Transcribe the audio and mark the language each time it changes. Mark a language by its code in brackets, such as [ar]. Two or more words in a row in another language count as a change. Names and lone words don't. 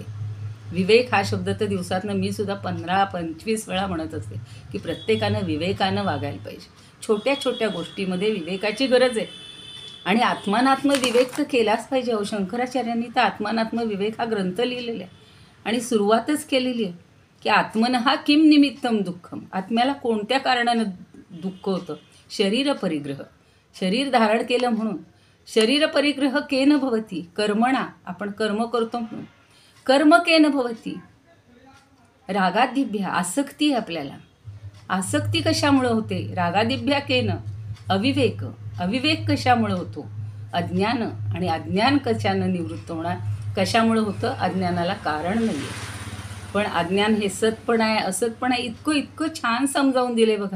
[mr] विवेक हा शब्द तर दिवसातनं मी सुद्धा 15-25 वेळा म्हणत असते की प्रत्येकानं विवेकानं वागायला पाहिजे. छोट्या छोट्या गोष्टीमध्ये विवेकाची गरज आहे आणि आत्मानात्म विवेक तर केलाच पाहिजे. शंकराचार्यांनी तर आत्मानात्म विवेक हा ग्रंथ लिहिलेला आहे आणि सुरुवातच केलेली आहे की [sa] आत्मनः किम निमित्तम दुःखम. [mr] आत्म्याला कोणत्या कारणानं दुःख होतं? शरीर परिग्रह, शरीर धारण केलं म्हणून. [sa] शरीर परिग्रह केन भवती कर्मणा, [mr] आपण कर्म करतो म्हणून. [sa] कर्म केन भवती रागादिभ्या, [mr] आसक्ती आहे आपल्याला. आसक्ती कशामुळे होते? [sa] रागादिभ्या केन अविवेक, [mr] अविवेक कशामुळे होतो? अज्ञान, आणि अज्ञान कशानं निवृत्त होणार? कशामुळे होतं? अज्ञानाला कारण नाही आहे. पण अज्ञान हे सतपणा आहे, असतपणा आहे, इतकं इतकं छान समजावून दिले बघा.